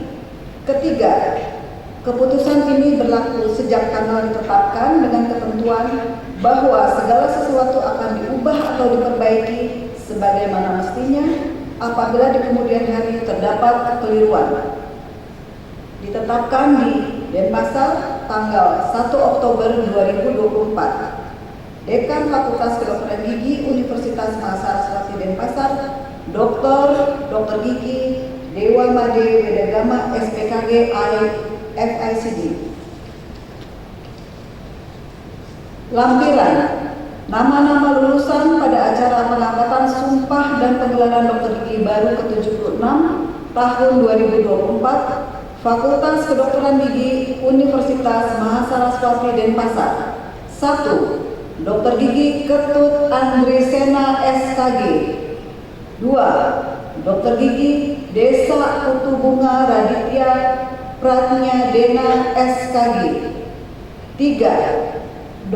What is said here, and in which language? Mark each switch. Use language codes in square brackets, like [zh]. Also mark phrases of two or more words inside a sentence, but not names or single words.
[id] Ketiga, keputusan ini berlaku sejak tanggal ditetapkan dengan ketentuan bahwa segala sesuatu akan diubah atau diperbaiki sebagaimana mestinya apabila di kemudian hari terdapat kekeliruan. Ditetapkan di Denpasar tanggal 1 Oktober 2024. Dekan Fakultas Kedokteran Gigi Universitas Mahasaraswati Denpasar, Dokter Gigi Dewa Made Wedagama SPKG FICD. Lampiran nama-nama lulusan pada acara pengangkatan sumpah dan penggelaran dokter gigi baru ke-76 tahun 2024 Fakultas Kedokteran Gigi Universitas Mahasaraswati Denpasar. 1. Dokter Gigi Ketut Andrisena SKG. 2. Dokter Gigi Desa Kutubunga Raditya Pratnya Dena SKG. 3.